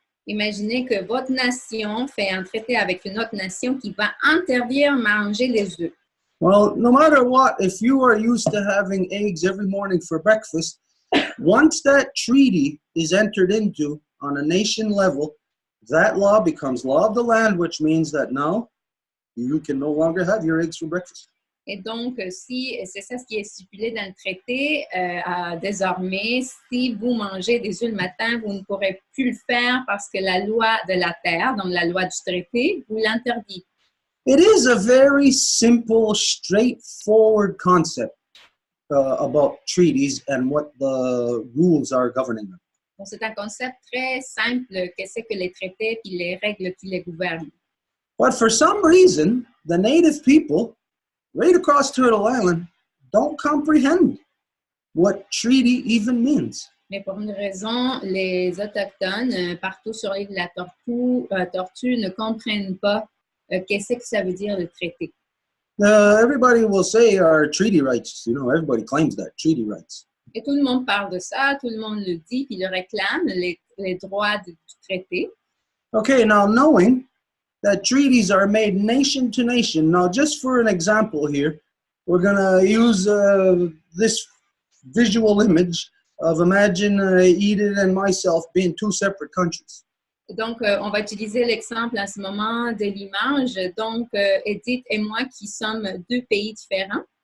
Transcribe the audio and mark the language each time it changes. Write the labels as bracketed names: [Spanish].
[French] Imaginez que votre nation fait un traité avec une autre nation qui va interdire manger les œufs. [English] Well, no matter what, if you are used to having eggs every morning for breakfast, once that treaty is entered into on a nation level, that law becomes law of the land, which means that now you can no longer have your eggs for breakfast. [French] Et donc, si c'est ça ce qui est stipulé dans le traité, désormais, si vous mangez des œufs le matin, vous ne pourrez plus le faire parce que la loi de la terre, donc la loi du traité, vous l'interdit. [English] It is a very simple, straightforward concept about treaties and what the rules are governing them. [French] Donc, c'est un concept très simple, qu'est-ce que les traités et les règles qui les gouvernent. [English] But for some reason, the native people right across Turtle Island don't comprehend what treaty even means. [French] Mais pour une raison, les Autochtones, partout sur l'île de la Tortue, ne comprennent pas qu'est-ce que ça veut dire le traité. [English] Everybody will say our treaty rights, everybody claims that, treaty rights. [French] Et tout le monde parle de ça, tout le monde le dit, puis le réclame, les droits du traité. [English] Okay, now knowing that treaties are made nation to nation. Now, just for an example here, we're going to use this visual image of imagine Edith and myself being two separate countries. [French] Donc, on va utiliser l'exemple en ce moment de l'image. Donc, Edith et moi qui sommes deux pays différents.